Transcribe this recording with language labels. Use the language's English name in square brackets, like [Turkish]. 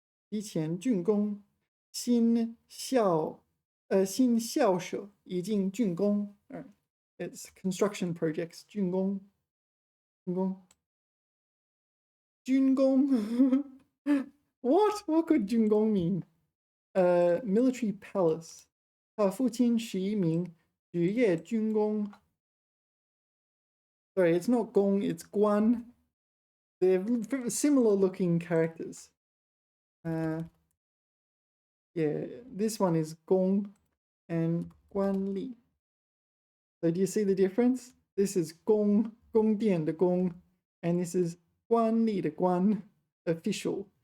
[Chinese] 提前竣工.新校舍已经竣工. [English] All right. It's construction projects. [Chinese] 竣工.竣工.军工. [English] What? What could 军工 mean? Military palace. [Chinese] 他父亲是一名职业军工. [English] Sorry, it's not gong, it's guan. They're similar looking characters. Yeah, this one is gong and guan li. So do you see the difference? This is gong, gong dian the gong, and this is guan li the guan, official.